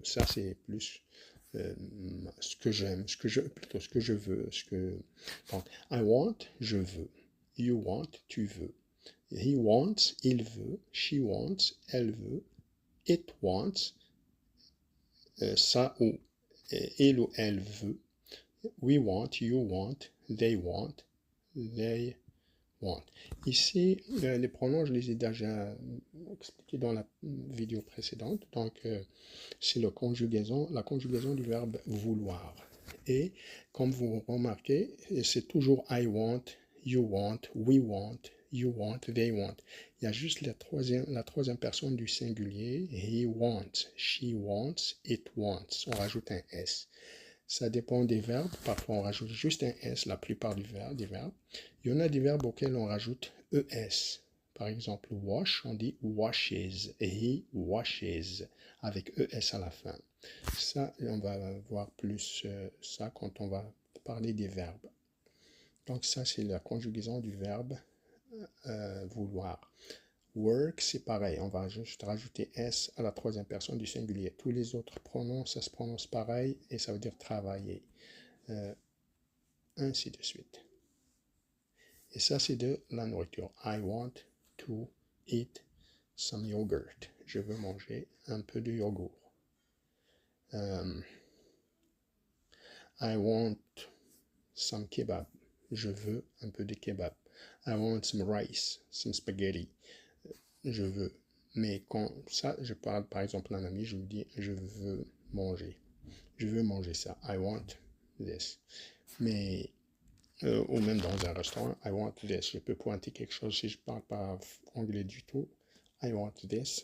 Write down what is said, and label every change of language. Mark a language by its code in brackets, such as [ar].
[fr] Ça, c'est plus ce que j'aime, ce que je veux, donc, [en] I want, [fr] je veux. [en] You want, [fr] tu veux. [en] He wants, [fr] il veut. [en] She wants, [fr] elle veut. [en] It wants, [fr] ça ou il ou elle veut. [en] We want, you want, they want, they want. [fr] Ici, les pronoms, je les ai déjà expliqués dans la vidéo précédente. Donc, c'est la conjugaison du verbe vouloir. Et comme vous remarquez, c'est toujours [en] I want, you want, we want, you want, they want. [fr] Il y a juste la troisième personne du singulier. [en] He wants, she wants, it wants. [fr] On rajoute un S. Ça dépend des verbes. Parfois, on rajoute juste un S, la plupart des verbes. Il y en a des verbes auxquels on rajoute ES. Par exemple, wash, on dit washes. [en] He washes, [fr] avec ES à la fin. Ça, on va voir plus ça quand on va parler des verbes. Donc ça, c'est la conjugaison du verbe vouloir. Work, c'est pareil, on va juste rajouter S à la troisième personne du singulier. Tous les autres pronoms, ça se prononce pareil et ça veut dire travailler. Ainsi de suite. Et ça, c'est de la nourriture. [en] I want to eat some yogurt. [fr] Je veux manger un peu de yogourt. [en] I want some kebab. [fr] Je veux un peu de kebab. [en] I want some rice, some spaghetti. [fr] Je veux. Mais quand ça, je parle par exemple à un ami, je lui dis, je veux manger. Je veux manger ça. [en] I want this. [fr] Mais, ou même dans un restaurant, I want this. Je peux pointer quelque chose si je ne parle pas anglais du tout. I want this.